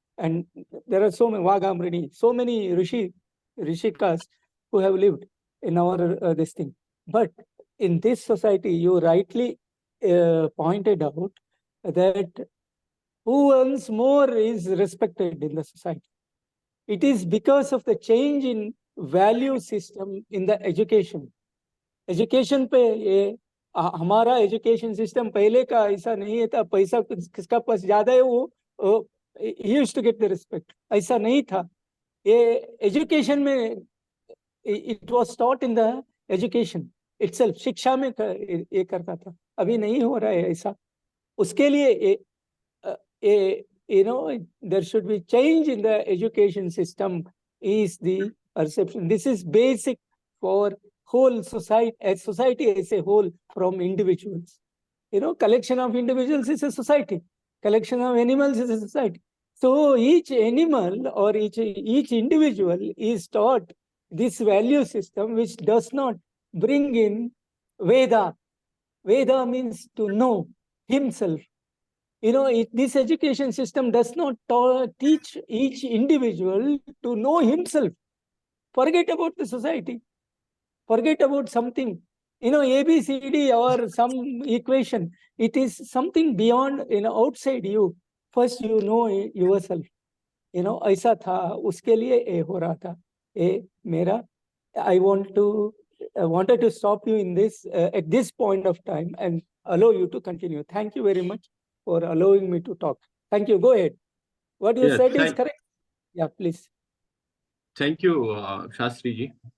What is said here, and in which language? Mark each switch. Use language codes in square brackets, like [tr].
[en] and there are so many Vagamrini, so many Rishikas who have lived in our this thing. But in this society, you rightly pointed out that who earns more is respected in the society. It is because of the change in value system in the education. [hi] Education पे ये हमारा education system पहले का ऐसा नहीं था, पैसा किसका पास ज्यादा है वो [en] used to get the respect, [hi] ऐसा नहीं था. ये एजुकेशन में [en] it was taught in the education itself, [hi] शिक्षा में ये करता था. अभी नहीं हो रहा है ऐसा. उसके लिए [en] you know, there should be change in the education system is the perception. This is basic for whole society, as society as a whole, from individuals. You know, collection of individuals is a society. Collection of animals is a society. So each animal or each individual is taught this value system, which does not bring in Veda. Veda means to know himself. You know, this education system does not teach each individual to know himself. Forget about the society. Forget about something, you know, ABCD or some equation. It is something beyond, you know, outside you. First, you know yourself. [hi] You know, ऐसा था, उसके लिए ये हो रहा था. ये मेरा, [en] I wanted to stop you in this at this point of time and allow you to continue. Thank you very much for allowing me to talk. Thank you. Go ahead. What you said is correct. Yeah, please. Thank you, Shastri ji.